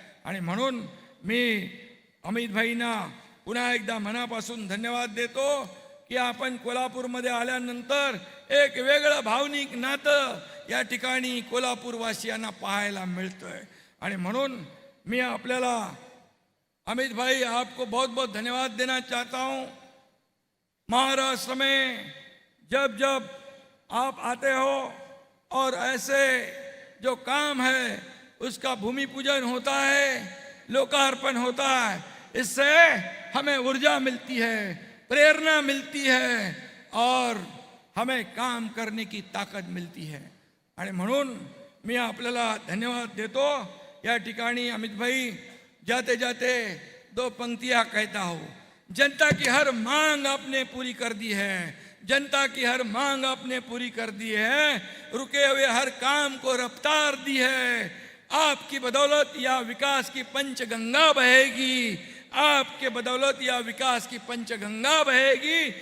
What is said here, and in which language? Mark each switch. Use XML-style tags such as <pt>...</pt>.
<mr>आणि म्हणून मी अमित भाईंना पुन्हा एकदा मनापासून धन्यवाद देतो की आपण कोल्हापूरमध्ये आल्यानंतर एक वेगळं भावनिक नातं या ठिकाणी कोल्हापूरवासियांना पाहायला मिळतंय. आणि म्हणून मी आपल्याला</mr> <hi>अमित भाई आपको बहुत बहुत धन्यवाद देना चाहता हूँ. महाराष्ट्र में जब जब आप आते हो और ऐसे जो काम है उसका भूमि पूजन होता है, लोकार्पण होता है, इससे हमें ऊर्जा मिलती है, प्रेरणा मिलती है और हमें काम करने की ताकद मिलती है.</hi> <mr>आणि म्हणून मी आपल्याला धन्यवाद देतो. या ठिकाणी</mr> <hi>अमित भाई जाते जाते दो पंक्तियां कहता हूँ. जनता की हर मांग आपने पूरी कर दी है, जनता की हर मांग आपने पूरी कर दी है, रुके हुए हर काम को रफ्तार दी है. आपकी बदौलत या विकास की पंचगंगा बहेगी, आपके बदौलत या विकास की पंचगंगा बहेगी.</hi>